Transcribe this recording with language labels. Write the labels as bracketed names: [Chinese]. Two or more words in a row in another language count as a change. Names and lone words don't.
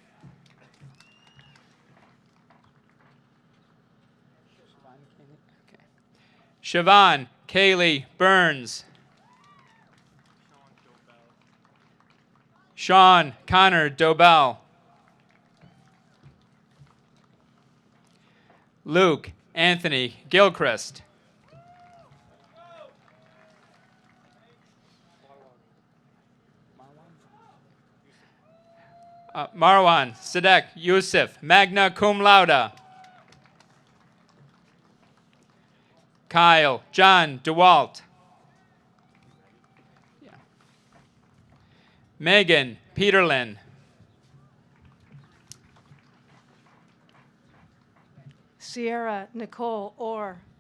[English] Siobhan Kaylee Burns. Sean Connor Dobell. Luke Anthony Gilchrist. Marwan Sadek Yusuf, [Latin] magna cum laude. [English] Kyle John DeWalt. Megan Peterlin. Sierra Nicole Orr.